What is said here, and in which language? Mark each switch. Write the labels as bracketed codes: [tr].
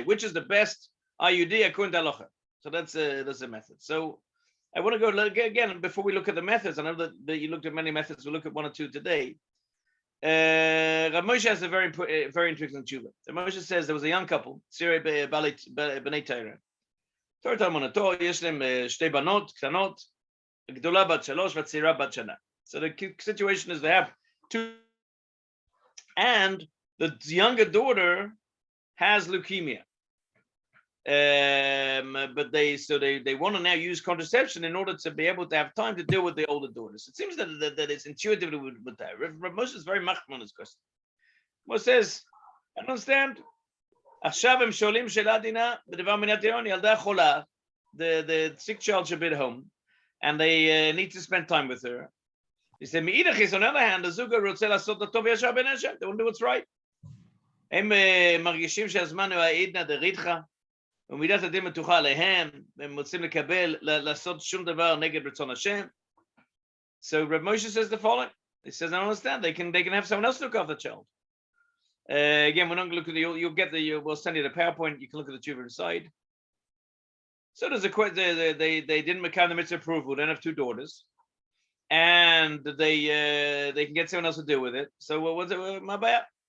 [en] Which is the best IUD according to halacha? So that's a method. So I want to go again before we look at the methods. I know that you looked at many methods. We'll look at 1 or 2 today. Rav Moshe has a very interesting tshuva. Rav Moshe says there was a young couple, Sirei B'nei Torah. [he] Torah Talmunato, יש להם 2 בנות קטנות, גדולה בת 3 והצעירה בת שנה. [en] So the situation is they have 2, and the younger daughter has leukemia. But they want to now use contraception in order to be able to have time to deal with the older daughters. It seems that it's intuitively with that. Rav Moshe is very machman on this question. Moshe says, I understand. [he] עכשיו הם שואלים שאלה עדינה בדבר מניעת הריון, ילדה חולה, [en] the sick child should be at home, and they need to spend time with her. He said, [he] מאידך, [en] on the other hand, [he] הזוג רוצה לעשות את הטוב וישר בין השם. [en] They want to do what's right. [he] הם מרגישים שהזמן הוא העידנא דריתחא, ומידת הדין מתוחה עליהם, והם רוצים לקבל, לעשות שום דבר נגד רצון השם. [en] So Rav Moshe says the following. He says, I don't understand. They can have someone else look after the child. Again, we're not going to look at we'll send you the PowerPoint. You can look at the tshuva inside. So there's they didn't make the mitzvah approval. They don't have 2 daughters, and they can get someone else to deal with it. So what was it? My bad.